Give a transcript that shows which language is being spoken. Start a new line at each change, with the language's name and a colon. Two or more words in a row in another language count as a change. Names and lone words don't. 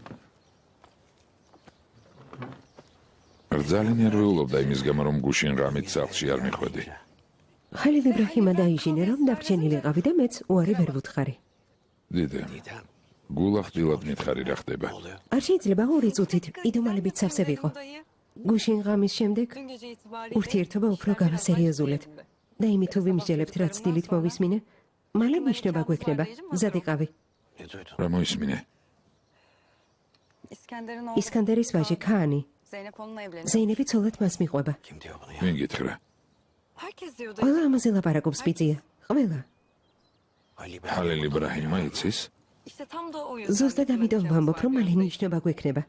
Georgian: ძალიან ნერვიულობდა იმის გამო, რომ გუშინ რამით სახლში არ მიხვედი. ხალილ იბრაჰიმა დაიჟინე, რომ დაგჩენილიყავი და მეც უარი ვერ ვუთხარი. დიდე, გულახდილად მითხარი რა ხდება. არ შეიძლება 2 წუთით იდუმალებით სავსე ვიყო. გუშინ ღამის შემდეგ
Turkish: Dün gece itibariyle
Georgian: ურთიერთობა უფრო გავასერიოზულეთ. და იმით თუ ვიმსჯელებთ, რაც დილით მოვისმინე, მალე ნიშნობა გვექნება, მზად იყავი. რა მოისმინე?
Turkish: İskender'in o
Georgian: ისკანდერის ვაჟი ქაანი ზეინები ცოლად მას მიყვება. ვინ გითხრა? ყველა ამაზე ლაპარაკობს ბიძია. ყველა. ჰალელ იბრაჰიმმა იცის? ზუსტად ამიტომ ვამბობ, რომ მალე ნიშნობა გვექნება.